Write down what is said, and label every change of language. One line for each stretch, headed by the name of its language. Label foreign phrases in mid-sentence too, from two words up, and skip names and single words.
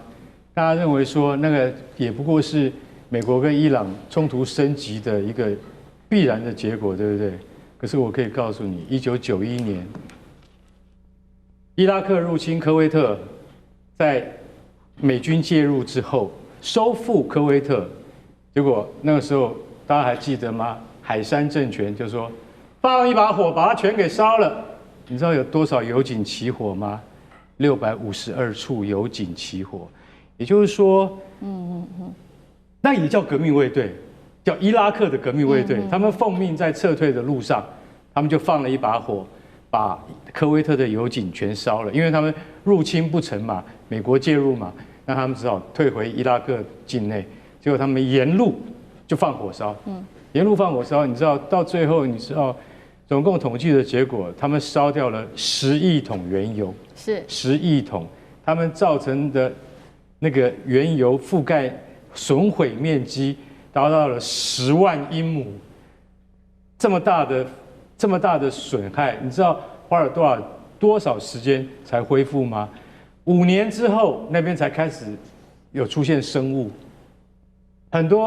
Chinese: 大家認為說那個也不過是美國跟伊朗衝突升級的一個必然的結果，對不對？可是我可以告訴你，1991年伊拉克入侵科威特，在美軍介入之後收復科威特，結果那個時候大家還記得嗎？海珊政權就說放一把火把它全給燒了。你知道有多少油井起火嗎？652處油井起火，也就是說，那也叫革命衛隊，叫伊拉克的革命衛隊。他們奉命在撤退的路上，他們就放了一把火，把科威特的油井全燒了。因為他們入侵不成嘛，美國介入嘛，那他們只好退回伊拉克境內。結果他們沿路就放火燒，沿路放火燒，你知道到最後，你知道總共統計的結果，他們燒掉了10億桶原油，是10億桶，他們造成的那個原油覆蓋損毀面積達到了10萬英畝，這麼大的損害，你知道花了多少時間才恢復嗎？5年之後，那邊才開始有出現生物，很多。